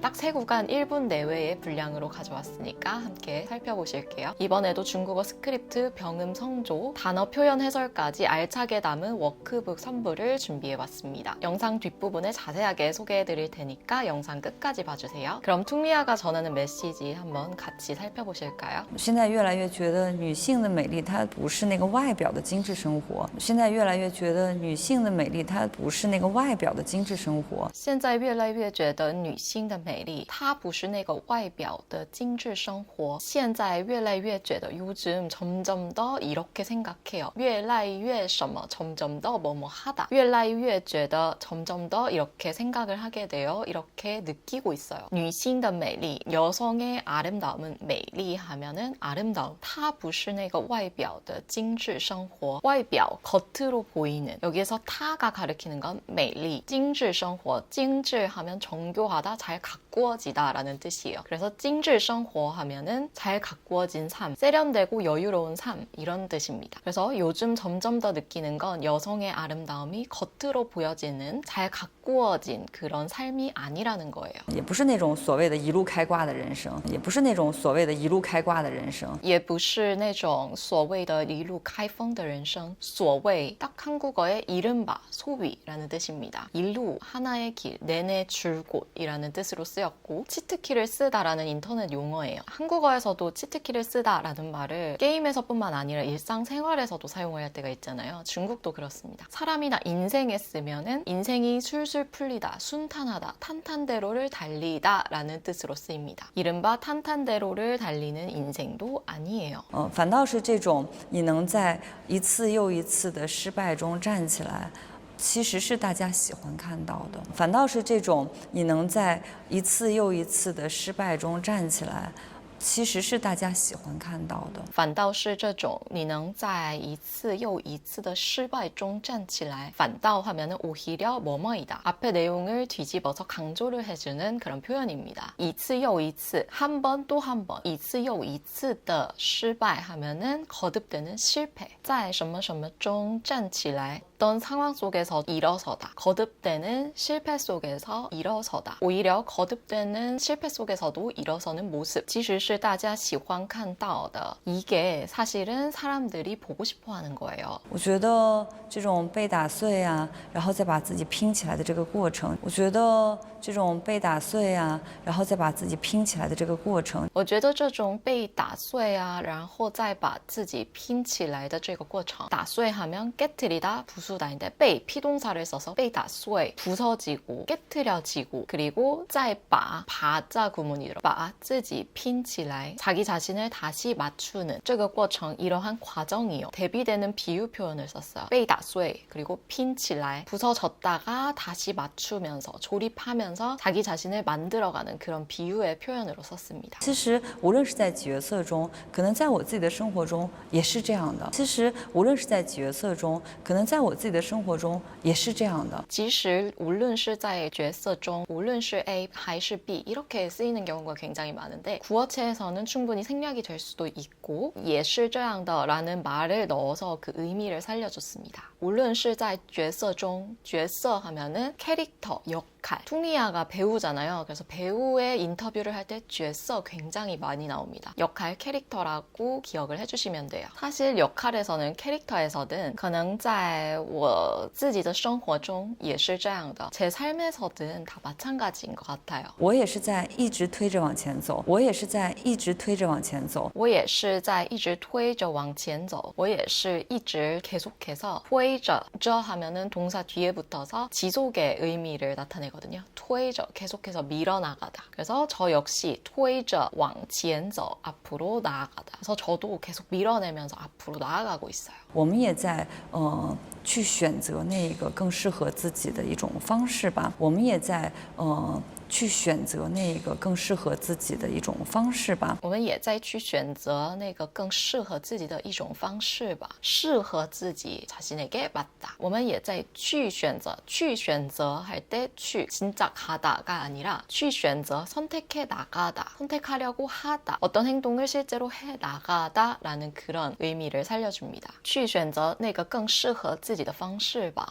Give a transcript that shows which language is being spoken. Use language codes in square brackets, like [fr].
[ko] 딱 세 구간 1분 내외의 분량으로 가져왔으니까 함께 살펴보실게요. 이번에도 중국어 스크립트, 병음 성조, 단어 표현 해설까지 알차게 담은 워크북 선물을 준비해봤습니다. 영상 뒷부분에 자세하게 소개해드릴 테니까 영상 끝까지 봐주세요. 그럼 퉁리아가 전하는 메시지 한번 같이 살펴보실까요? [zh] 现在越来越觉得女性的美丽，它不是那个外表的精致生活。现在越来越觉得女性的美丽，它不是那个外表的精致生活。现在越来越觉得女性的美丽，它不是那个外表的精致生活。现在越来越觉得 [ko] 요즘 점점 더 이렇게 생각해요. [zh] 越来越什么 [ko] 점점 더 뭐뭐 하다. [zh] 越来越觉得 [ko] 점점 더 이렇게 생각을 하게 돼요. 이렇게 느끼고 있어요. [zh] 女性的美丽, [ko] 여성의 아름다움은 美丽 하면은 아름다움. [zh] 它不是那个外表的精致生活. [ko] 外表 겉으로 보이는. 여기에서 它가 가리키는 건 美丽. [zh] 精致生活. [ko] 精致 하면 정교하다, 잘 가꾸어지다 라는 뜻이에요. 그래서 精致生活 하면은 잘 가꾸어진 삶, 세련되고 여유로운 삶 이런 뜻입니다. 그래서 요즘 점점 더 느끼는 건 여성의 아름다움이 겉으로 보여지는 잘 가꾸어진 그런 삶이 아니라는 거예요. [zh] 也不是那种所谓的一路开挂的人生，也不是那种所谓的一路开挂的人生。也不是那种所谓的一路开封的人生。 [ko] 所谓딱 한국어의 이른바 소위라는 뜻입니다. 일루 하나의 길, 내내 줄곳이라는 뜻으로 쓰였고 치트키를 쓰다라는 인터넷 용어예요. 한국어에서도 치트키를 쓰다라는 말을 게임에서뿐만 아니라 일상생활에서도 사용할 때가 있잖아요. 중국도 그렇습니다. 사람이나 인생에 쓰면은 인생이 술술 풀리다, 순탄하다, 탄탄대로를 달리다 라는 뜻으로 쓰입니다. 이른바 탄탄대로를 달리는 인생도 아니에요. [zh] 反倒是这种你能在一次又一次的失败中站起来，其实是大家喜欢看到的。反倒是这种你能在一次又一次的失败中站起来，其实是大家喜欢看到的。反倒是这种你能在一次又一次的失败中站起来，反倒 [ko] 하면은 오히려 뭐뭐이다. 앞에 내용을 뒤집어서 강조를 해주는 그런 표현입니다. 一次又一次, 한 번 또 한 번, [zh] 一次又一次的失败 [ko] 하면은 거듭되는 실패. [zh] 在什么什么中站起来. [ko] 어떤 상황 속에서 일어서다. 거듭되는 실패 속에서 일어서다. 오히려 거듭되는 실패 속에서도 일어서는 모습. [zh] 其实是大家喜欢看到的. [ko] 이게 사실은 사람들이 보고 싶어 하는 거예요. [zh] 我觉得这种被打碎啊，然后再把自己拼起来的这个过程，我觉得这种被打碎啊，然后再把自己拼起来的这个过程，我觉得这种被打碎啊，然后再把自己拼起来的这个过程， [ko] 打碎하면 깨트리다, 부수다인데被 피동사를 써서 被打碎, 부서지고, 깨트려지고, 그리고 再把 바자 구문이 들어, 把自己拼起来, 자기 자신을 다시 맞추는 这个过程 이러한 과정이요. 대비되는 비유 표현을 썼어요. 被打碎, 그리고 拼起来, 부서졌다가 다시 맞추면서, 조립하면서 자기 자신을 만들어가는 그런 비유의 표현으로 썼습니다. [zh] 其实无论是在角色中，可能在我自己的生活中也是这样的。其实无论是在角色中，可能在我自己的生活中也是这样的。其实无论是在角色中，无论是 A 还是 B [ko] 이렇게 쓰이는 경우가 굉장히 많은데 구어체에서는 충분히 생략이 될 수도 있고 [zh] 也是这样的 [ko] 라는 말을 넣어서 그 의미를 살려줬습니다. 无论是在角色中, 角色 하면은 캐릭터, 역 역할. 퉁리아가 배우잖아요. 그래서 배우의 인터뷰를 할 때角色 굉장히 많이 나옵니다. 역할 캐릭터라고 기억을 해주시면 돼요. 사실 역할에서는 캐릭터에서든 [zh] 可能在我自己的生活中也是这样的. [ko] 제 삶에서든 다 마찬가지인 것 같아요. [zh] 我也是在一直推着往前走，我也是在一直推着往前走。我也是在一直推着往前走。我也是一直 [ko] 계속해서 推着 저 하면은 동사 뒤에 붙어서 지속의 의미를 나타내거든요. 推着 계속해서 밀어나가다. 그래서 저 역시 [zh] 推着往前走 [ko] 앞으로 나아가다. 그래서 저도 계속 밀어내면서 앞으로 나아가고 있어요. [zh] 我们也在去选择那个更适合自己的一种方式吧。我们也在去选择那个更适合自己的一种方式吧。我们也在去选择那个更适合自己的一种方式吧。 [ko] 适合自己자신에게 맞다. [zh] 我们也在去选择 [ko] 할 때去 진짜 가다가 아니라 去选择 선택해 나가다. 선택하려고 하다. 어떤 행동을 실제로 해 나가다라는 그런 의미를 살려줍니다. [zh] 去选择那个更适合自己的方式吧.